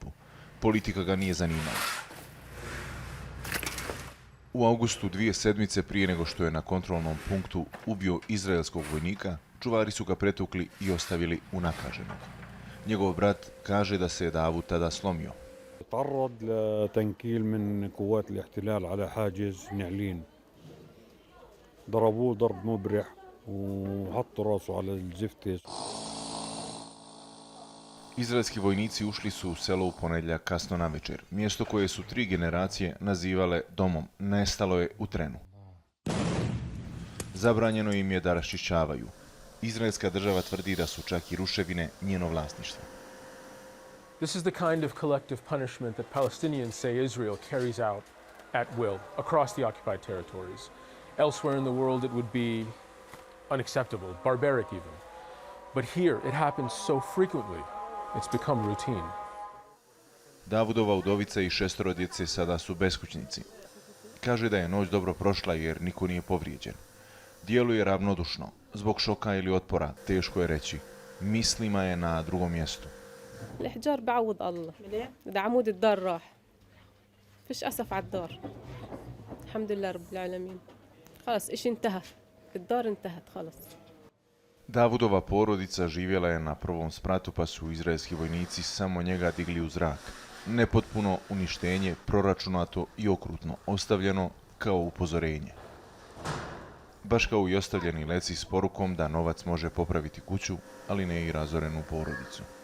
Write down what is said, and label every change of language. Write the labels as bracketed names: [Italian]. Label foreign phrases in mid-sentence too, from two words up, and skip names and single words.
[Bosnian] Politika ga nije zanimala. U augustu 2 sedmice prije nego što je na kontrolnom punktu ubio izraelskog vojnika, čuvari su ga pretukli i ostavili unakaženog. Njegov brat kaže da se je Davud tada slomio. [Arabic] تعرض لتنكيل من قوات الاحتلال على حاجز نعلين. ضربوه ضرب مبرح وحطوا راسه على الزفته. [Bosnian] Izraelski vojnici ušli su u selo u ponedjeljak kasno navečer. Mjesto koje su 3 generacije nazivale domom nestalo je u trenu. Zabranjeno im je da raščišćavaju. Izraelska država tvrdi da su čak i ruševine njeno vlasništvo. [English] This is the kind of collective punishment that Palestinians say Israel carries out at will across the occupied territories. Elsewhere in the world it would be unacceptable, barbaric even. But here, it happens so frequently, it's become routine. [Bosnian] Davudova udovica i 6 djece sada su beskućnici. Kaže da je noć dobro prošla jer niko nije povrijeđen. Djeluje ravnodušno. Zbog šoka ili otpora, teško je reći. Mislima je na drugom mjestu. [Arabic] الحجار بعوض الله ده عمود الدار راح فيش أسف على الدار الحمد لله رب العالمين خلاص إيش انتهى الدار انتهت خلاص. [Bosnian] Davudova porodica živjela je na prvom spratu pa su izraelski vojnici samo njega digli u zrak. Nepotpuno uništenje, proračunato i okrutno, ostavljeno kao upozorenje. Baš kao i ostavljeni leci s porukom da novac može popraviti kuću, ali ne i razorenu porodicu.